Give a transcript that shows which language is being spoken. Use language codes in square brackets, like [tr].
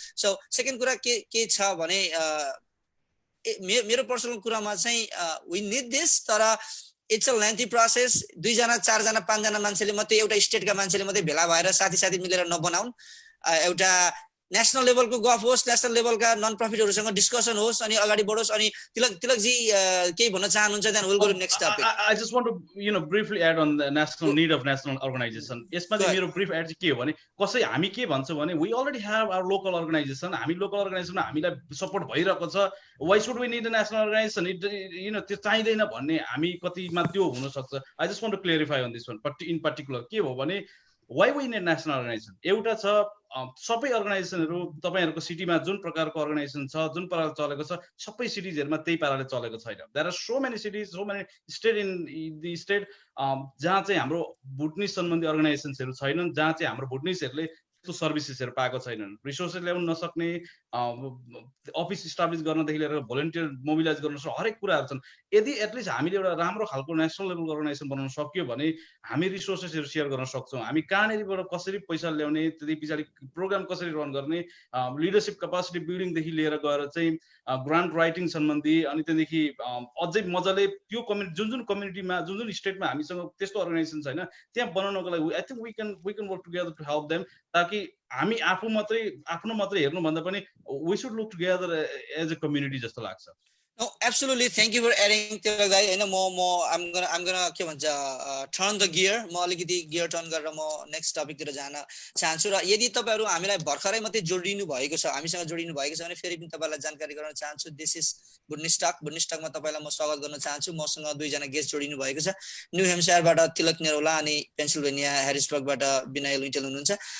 [ne] So second कुरा के छ भने मेरो पर्सनल कुरामा चाहिँ वी निड दिस, तर इट्स अ लेन्थी प्रोसेस। 2 जना 4 जना 5 जना मान्छेले मात्रै, एउटा स्टेटका मान्छेले मात्रै भेला भएर साथी मिलेर नबनाउन्। एउटा नेशनल लेभलको गफ होस्, नेशनल लेभलका नन प्रफिटहरुसँग डिस्कसन होस् अनि अगाडि बढोस्। अनि तिलक जी केही भन्न चाहनुहुन्छ? [en] Then will go to next topic. I just want to briefly add on the national need of national organization. [ne] यसमा चाहिँ मेरो ब्रिफ एड चाहिँ के हो भने हामी के भन्छौँ भने we already have our local organization. हामी लोकल अर्गनाइजेसनमा हामीलाई सपोर्ट भइरहेको छ। [en] Why should we need a national organization? [ne] त्यो चाहिँदैन भन्ने हामी कतिमा त्यो हुन सक्छ। [en] I just want to clarify on this one. In particular के हो भने why we need national organization? [ne] एउटा छ सबै अर्गनाइजेसनहरु तपाईहरुको सिटीमा जुन प्रकारको अर्गनाइजेसन छ, जुन प्रकारले चलेको छ, सबै सिटीजहरुमा त्यही पाराले चलेको छैन। There are so many cities, so many state in the state जहाँ चाहिँ हाम्रो बुटनिस सम्बन्धी अर्गनाइजेसनहरु छैनन्, जहाँ चाहिँ हाम्रो बुटनिसहरुले त्यस्तो सर्भिसेसहरु पाएको छैनन्, रिसोर्सेस ल्याउन नसक्ने, अफिस इस्टाब्लिश गर्नदेखि लिएर भोलिन्टियर मोबिलाइज गर्न सक्ने हरेक कुराहरु छन्। यदि एटलिस्ट हामीले एउटा राम्रो खालको नेशनल लेभलको अर्गनाइजेसन बनाउन सक्यो भने हामी रिसोर्सेसहरु शेयर गर्न सक्छौं। हामी कहाँनेरिबाट कसरी पैसा ल्याउने, त्यति पछाडी प्रोग्राम कसरी रन गर्ने, लिडरशिप क्यापासिटी बिल्डिङ देखि लिएर गएर चाहिँ ग्रान्ट राइटिङ सम्बन्धी, अनि त्यहाँदेखि अझै मजाले त्यो कम्युनिटी जुन कम्युनिटीमा जुन स्टेटमा हामीसँग त्यस्तो अर्गनाइजेसन छैन त्यहाँ बनाउनको लागि I think we can work together to help them, ताकि हामी आफ्नो मात्रै हेर्नु भन्दा पनि we should look together as a community जस्तो लाग्छ। [en] No, absolutely. Thank you for adding to the guy. I'm gonna के भन्छ turn the gear. [ne] म अलिकति gear turn गरेर म next topic तिर जान चाहन्छु। र यदि तपाईहरु हामीलाई भर्खरै मात्रै जोडिनु भएको छ, हामीसँग जोडिनु भएको छ भने फेरि पनि तपाईलाई जानकारी गराउन चाहन्छु। This is Bhutanese talk. Bhutanese टकमा तपाईलाई म स्वागत गर्न चाहन्छु। मसँग 2 जना गेस्ट जोडिनु भएको छ। न्यू हेम्पसायरबाट तिलक नेरोला अनि पेन्सिल्भेनिया ह्यारिसबर्गबाट विनय लुइटेल हुनुहुन्छ।